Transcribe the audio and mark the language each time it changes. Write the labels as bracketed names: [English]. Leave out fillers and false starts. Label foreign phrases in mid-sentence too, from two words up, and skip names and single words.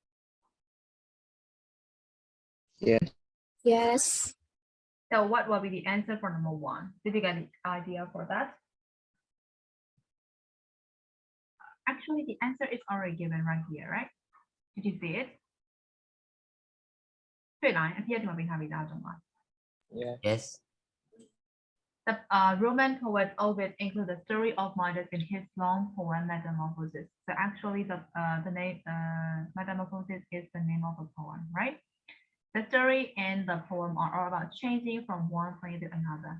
[English] Yes. Yes. So what will be the answer for number 1? Did you get the idea for that? Actually, the answer is already given right here, right? Did you see it? [Burmese] တွေ့လားအပြည့်အစုံပေးထားပြီးသားကျွန်တော် [English] Yeah. Yes. The Roman poet Ovid includes the story of Midas in his long poem Metamorphosis. So actually, the name Metamorphosis is the name of the poem, right? The story and the poem are all about changing from one place to another.